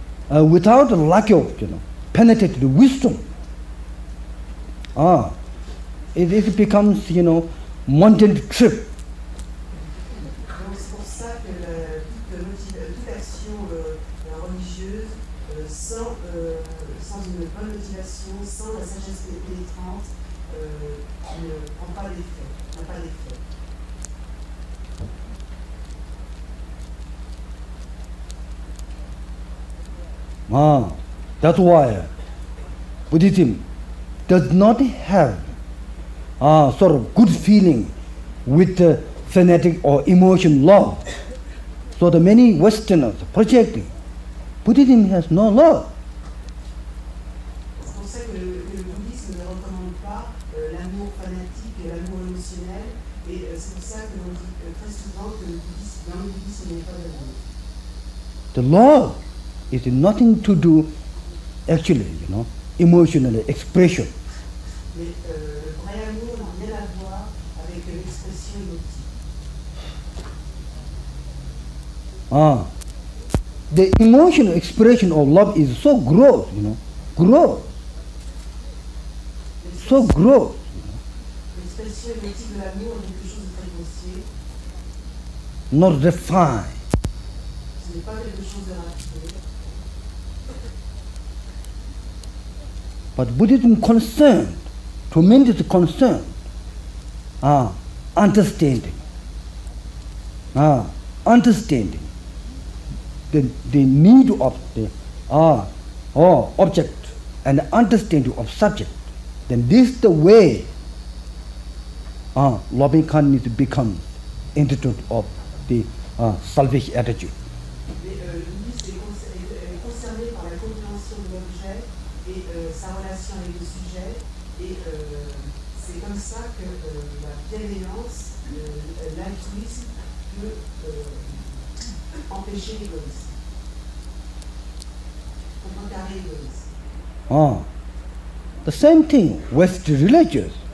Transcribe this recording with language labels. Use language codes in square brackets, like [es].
[en] Without a lack of, penetrated wisdom, it becomes, mundane trip. [fr] Donc c'est pour ça que toute action religieuse sans une bonne motivation, sans la sagesse pénétrante, ne prend pas d'effet, n'a pas d'effet. [en] That's why Buddhism does not have sort of good feeling with fanatic or emotion love. So the many Westerners projecting Buddhism has no love. [fr] C'est pour ça que le bouddhisme ne recommande pas l'amour fanatique et l'amour émotionnel, et c'est pour ça que l'on dit très souvent que dans le bouddhisme il n'y a pas d'amour. [en] The love is nothing to do, actually, emotional expression. [fr] Mais le vrai amour n'a rien à voir avec l'expression émotive. [en] The emotional expression of love is so gross, gross. So gross. [fr] L'expression émotive de l'amour est quelque chose de très grossier. [en] Not refined. [fr] Ce n'est pas quelque chose de raffiné. [en] But Buddhism concerned, tremendous concern, understanding, understanding the need of the object and understanding of subject. Then this is the way loving kindness becomes institute of the selfish attitude. [fr] Mais le bouddhisme est concerné par la compréhension de l'objet et sa relation avec le sujet. Et c'est comme ça que la bienveillance, l'altruisme peut empêcher l'égoïsme, contrecarrer l'égoïsme. [en] The same thing with the religious.